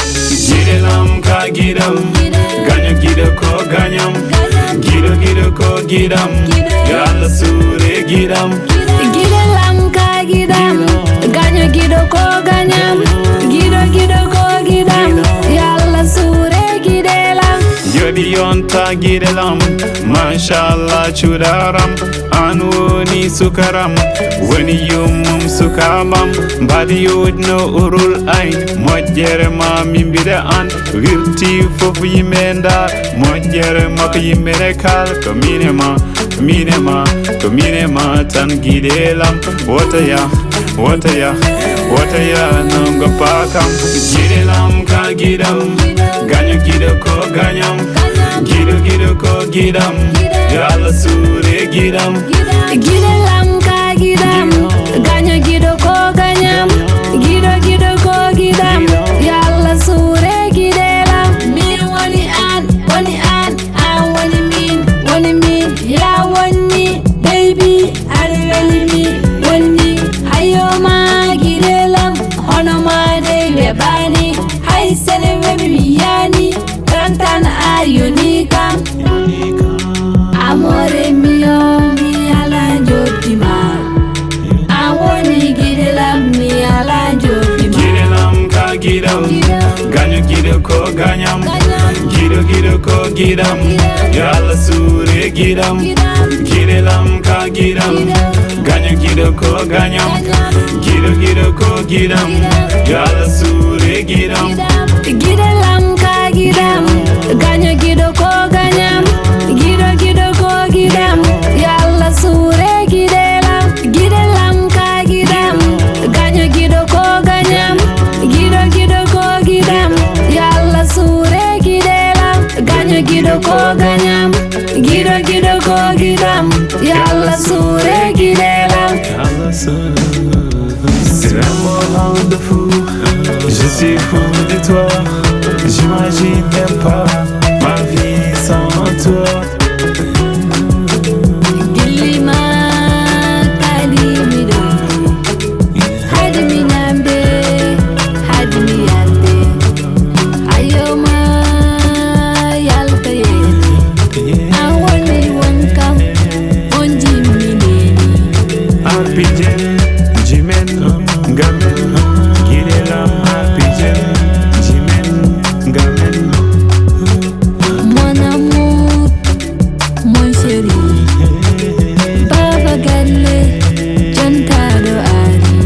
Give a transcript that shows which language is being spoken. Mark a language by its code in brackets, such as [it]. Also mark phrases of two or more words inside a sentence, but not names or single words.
[ff] Gidelam ka gidam, ganyo gido ko ganyam. Gido gido ko gidam, [ar] ya Allah [ff] sure gidam. Gidelam ka gidam, ganyo gido ko ganyam. Gido gido ko gidam, [ar] ya Allah [ff] sure gidelam. Yodi yonta gidelam, mashallah chudaram. An woni sukaram, woni yumum sukabam. Mbadi yudno urul ain, mojjere ma mimbide an. Wirti fof yimɓe nda, mojjere makko yimɓe ne kal. Ko mine ma, mine ma, ko mine ma tan gidelam. Wotaya, wotaya, wotaya, nongo pakam. Gidelam ka gidam, ganyo gido ko ganyam. Gido gido ko gidam, [ar] ya Allah [ff] sure gidam. Gidelam ka gidam, ganyo gido ko ganyam. Gido gido ko gidam, [ar] ya Allah [ff] sure gidelam. Mi woni an, woni an, an woni min, woni min. Ya woni baby, aɗa weli mi woni. Hayo ma gidelam, hono ma dey weɓani. Hay sene weɓi mi yani, tan tan a yoni kam. [it] Amore mio, [ff] mi ala joddi ma. A woni gidelam, mi ala joddi ma. Gidelam ka gidam, ganyo gido ko ganyam. Ganyam. Gido gido ko gidam, Gidam. [ar] ya Allah [ff] sure gidam. Gidam. Gidelam ka gidam, Gidam. ganyo gido ko ganyam. Ganyam. Gido gido ko gidam, Gidam. [ar] ya Allah [ff] sure gidam. Gidam. Gidelam ka gidam, ganyo gido ko ganyam. Gido gido ko gidam, [ar] ya Allah [ff] sure gidelam. Gidelam ka gidam, ganyo gido ko ganyam. Gido gido ko gidam, [ar] ya Allah [ff] sure gidelam. Ganyo gido ko ganyam. Gido gido ko gidam, [ar] ya Allah [ff] sure gidelam. Allah sure. [fr] C'est un moment de fou, je suis fou de toi. J'imagine même pas ma vie sans toi. [ff] Gilli ma kalimi do, hadi mi nambe, hadi mi yalde. Ayo ma yalta ye, a woni won kam, won jimmini. Arpijen, jimen, ngamen, gidelam, arpijen, jimen, ngamen. [fr] Mon amour, mon chéri, Baba Galle, Jantado Ari.